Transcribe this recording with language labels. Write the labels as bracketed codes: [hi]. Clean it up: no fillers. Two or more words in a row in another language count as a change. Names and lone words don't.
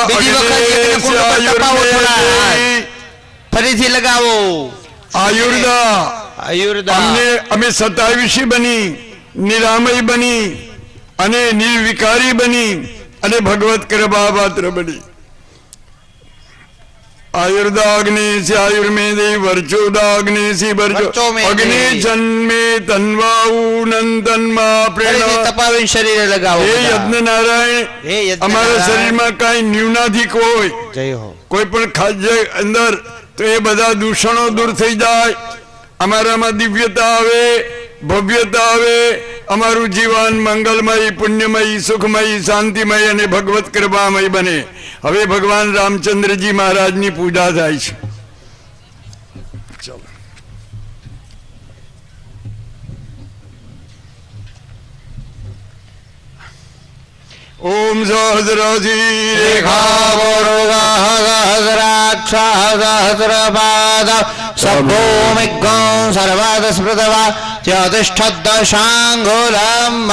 [gu] બીજી વખત યજ્ઞ કુંડ ઉપર તપાવો થોડા હાથ. ફરીથી લગાવો. આયુર્દા આયુર્દા. અમે શતાયુષી બની, નિરામય બની અને નિર્વિકારી બની અને ભગવત કૃપા પાત્ર બની. [sa] आयुर्दाग्नि से आयुर्मेदे वर्चोदाग्नि से वर्चो अग्नि जन्मे तन्वाऊ नंदनमा प्रेरणा. [gu] તપાવીને શરીરે લગાવો. [sa] हे यज्ञ नारायण, [gu] હે યજ્ઞ અમારા શરીરમાં કાંઈ ન્યૂનાધિક હોય, જય હો. કોઈ પણ ખાદ્ય અંદર તો એ બધા દૂષણો દૂર થઈ જાય, અમારામાં દિવ્યતા આવે, ભવ્યતા આવે, અમારું જીવન મંગલમય, પુણ્યમય, સુખમય, શાંતિમય અને ભગવત કૃપામય બને. હવે ભગવાન રામચંદ્રજી મહારાજની પૂજા થાય છે. ચલો. [sa] ओम सहस्राजी सहस्राक्षसहस्रपाद सभूमिग्ं सर्वादस्मृतवा चतुष्टदशाङ्गुलम्.